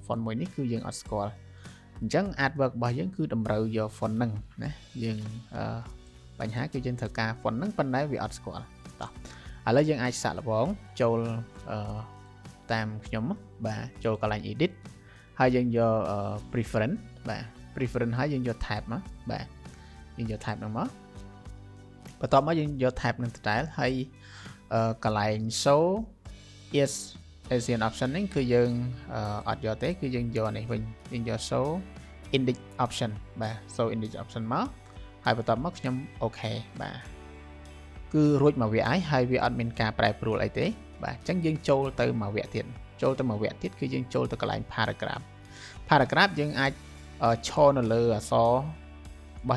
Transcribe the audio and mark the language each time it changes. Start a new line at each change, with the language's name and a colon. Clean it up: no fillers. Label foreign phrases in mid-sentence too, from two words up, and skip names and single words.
Khmer: font មួយនេះគឺយើងអត់ស្គាល់អញ្ចឹង artwork របស់យើងគឺតម្រូវយក font ហ្នឹងណាយើងបញ្ហាគឺយើងត្រូវការ font ហ្នឹងប៉ុន្តែវាអត់ស្គាល់តោះឥឡូវយើងអាចសាកល្បងចូលតាមខ្ញុំបាទចូលកន្លែង edit ហើយយើងយក preference បាទ preference ហើយយើងយក tab មកបាទយើងយក tab ហ្នឹងមកបន្ទាប់មកយើងយក tab នឹងដដែលហើយកន្លែង show
English: is Asian option
Khmer: នេះគឺយើងអត់យកទេគឺយើងយកនេះវិញយើងយក
English: show index option
Khmer: បាទ
English: show index option
Khmer: មកហើយបន្ទាប់មកខ្ញុំអូខេបាទគឺរួចមកវាហើយវាអត់មានការប្រែប្រួលអីទេបាទអញ្ចឹងយើងចូលទៅមួយវគ្គទៀតគឺយើងចូលទៅកន្លែង paragraph យើងអាចឈរនៅលើអក្សររបស់